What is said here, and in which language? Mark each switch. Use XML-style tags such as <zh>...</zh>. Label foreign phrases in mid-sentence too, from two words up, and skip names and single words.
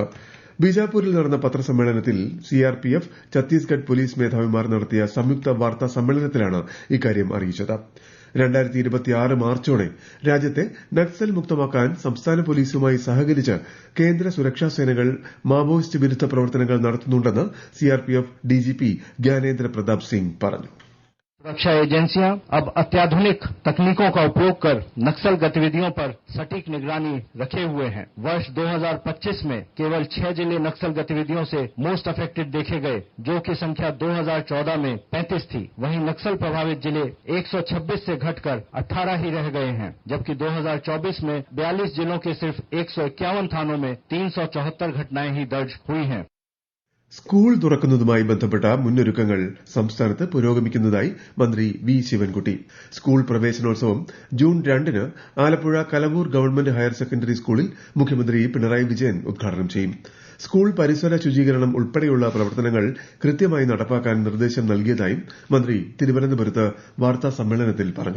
<ml>ബീജാപൂരിൽ നടന്ന പത്രസമ്മേളനത്തിൽ CRPF, ഛത്തീസ്ഗഡ് പോലീസ് മേധാവിമാർ നടത്തിയ സംയുക്ത വാർത്താ സമ്മേളനത്തിലാണ് ഇക്കാര്യം അറിയിച്ചത്. 2026 മാർച്ചോടെ രാജ്യത്തെ നക്സൽ മുക്തമാക്കാൻ സംസ്ഥാന പോലീസുമായി സഹകരിച്ച് കേന്ദ്ര സുരക്ഷാ സേനകൾ മാവോയിസ്റ്റ് വിരുദ്ധ പ്രവർത്തനങ്ങൾ നടത്തുന്നുണ്ടെന്ന് CRPF DGP ज्ञानेन्द्र प्रताप सिंह പറഞ്ഞു.</ml> <hi>सुरक्षा एजेंसियां अब अत्याधुनिक तकनीकों का उपयोग कर नक्सल गतिविधियों पर सटीक निगरानी रखे हुए हैं. वर्ष 2025 में केवल 6 जिले नक्सल गतिविधियों से</hi> <en>most affected</en> <hi>देखे गए, जो कि संख्या 2014 में 35 थी. वहीं नक्सल प्रभावित जिले 126 से घटकर 18 ही रह गए हैं, जबकि 2024 में 42 जिलों के सिर्फ 151 थानों में 374 घटनाएं ही दर्ज हुई हैं.</hi> <ml>സ്കൂൾ തുറക്കുന്നതുമായി ബന്ധപ്പെട്ട മുന്നൊരുക്കങ്ങൾ സംസ്ഥാനത്ത് പുരോഗമിക്കുന്നതായി മന്ത്രി വി ശിവൻകുട്ടി. സ്കൂൾ പ്രവേശനോത്സവം ജൂൺ 2-ന് ആലപ്പുഴ കലവൂർ ഗവൺമെന്റ് ഹയർ സെക്കൻഡറി സ്കൂളിൽ മുഖ്യമന്ത്രി പിണറായി വിജയൻ ഉദ്ഘാടനം ചെയ്യും. സ്കൂൾ പരിസര ശുചീകരണം ഉൾപ്പെടെയുള്ള പ്രവർത്തനങ്ങൾ കൃത്യമായി നടപ്പാക്കാൻ നിർദ്ദേശം നൽകിയതായും മന്ത്രി തിരുവനന്തപുരത്ത് വാർത്താ സമ്മേളനത്തിൽ പറഞ്ഞു.</ml>